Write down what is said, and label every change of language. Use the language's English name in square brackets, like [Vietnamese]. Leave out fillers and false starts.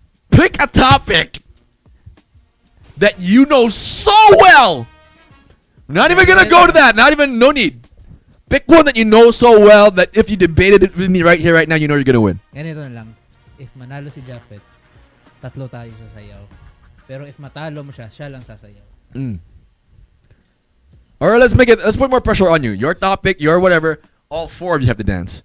[English] Pick a topic that you know so well. Not even going to go to that. No need. Pick one that you know so well that if you debated it with me right here, right now, you know you're going to win. [Filipino] Ganito na lang. If manalo si Jaffeth, tatlo tayo sasayaw. Pero if matalo mo siya, siya lang sasayaw. [English] Or let's put more pressure on you. Your topic, your whatever, all 4 of you have to dance.